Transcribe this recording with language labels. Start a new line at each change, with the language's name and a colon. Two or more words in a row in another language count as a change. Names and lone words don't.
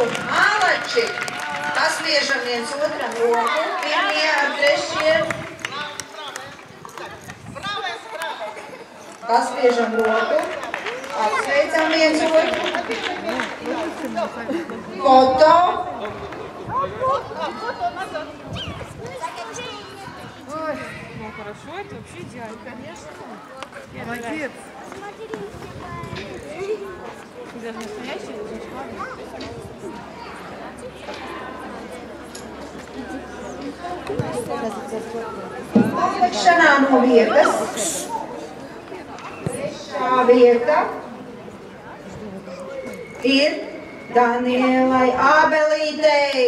Latvian: Malači, paspiežam viens otram roku. Pirmie ar trešie. Paspiežam roku. Apsveicam viens otru. Foto.
Russian: Ой, ну хорошо, это вообще идеально, конечно. Молодец. Даже настоящий,
Latvian: Nolikšanā no vietas. Trešā vieta ir Danielai Ābelītei.